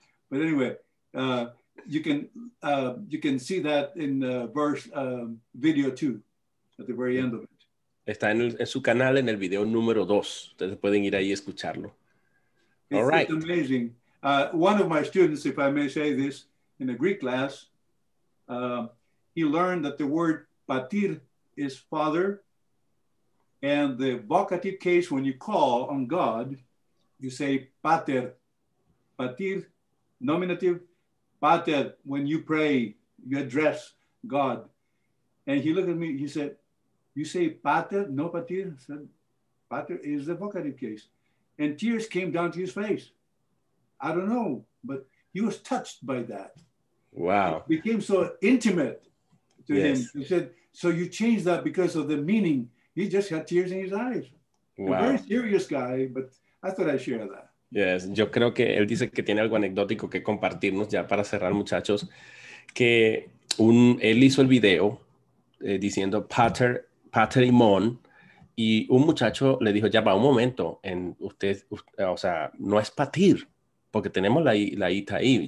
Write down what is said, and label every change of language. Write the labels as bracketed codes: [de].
[en] But anyway, you can see that in verse video 2 at the very end of it. [es] Está en su canal en el video número 2. Ustedes pueden ir ahí y escucharlo. [en] All right. It's amazing. One of my students, if I may say this, in a Greek class, he learned that the word patir is father, and the vocative case when you call on God, you say pater. Patir, nominative. Pater, when you pray, you address God. And he looked at me, he said, you say pater, no patir? I said, pater is the vocative case. And tears came down to his face. I don't know, but he was touched by that. Wow. It became so intimate to him. He said, so you changed that because of the meaning. He just had tears in his eyes. Wow. A very serious guy, but I thought I'd share that. [es] Yes, yo creo que él dice que tiene algo anecdótico que compartirnos ya para cerrar, muchachos, que él hizo el video diciendo pater y mon, y un muchacho le dijo, ya va un momento, o sea, no es patir, porque tenemos la ita ahí.